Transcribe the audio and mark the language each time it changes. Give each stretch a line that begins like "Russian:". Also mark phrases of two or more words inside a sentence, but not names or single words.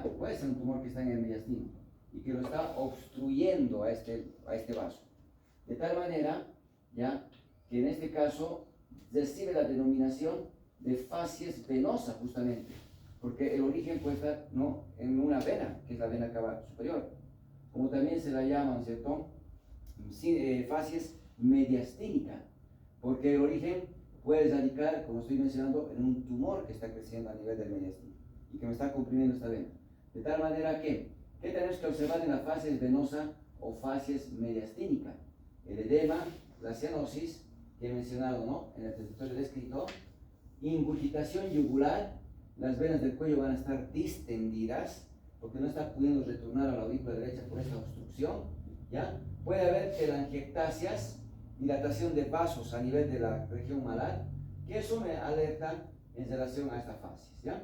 Spanish: Puede ser un tumor que está en el mediastino y que lo está obstruyendo a este vaso. De tal manera, ¿ya?, que en este caso recibe la denominación de facies venosa, justamente, porque el origen puede estar, ¿no?, en una vena, que es la vena cava superior, como también se la llaman, ¿cierto?, facies mediastínica, porque el origen puede radicar, como estoy mencionando, en un tumor que está creciendo a nivel del mediastino y que me está comprimiendo esta vena. De tal manera que, ¿qué tenemos que observar en la facies venosa o facies mediastínica? El edema, la cianosis, que he mencionado, ¿no?, en el territorio descrito, ingurgitación yugular, las venas del cuello van a estar distendidas porque no está pudiendo retornar a la aurícula derecha por esta obstrucción, ¿ya? Puede haber telangiectasias, dilatación de vasos a nivel de la región malar, que eso me alerta en relación a esta facies, ¿ya?